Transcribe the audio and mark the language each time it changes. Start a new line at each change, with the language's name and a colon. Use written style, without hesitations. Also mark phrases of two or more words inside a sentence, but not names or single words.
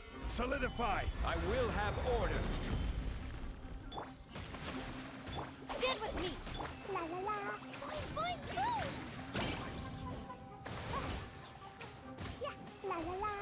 English: Solidify! I will have order. Stand with me! La la la! Boing, boing, boing! Yeah! La la la!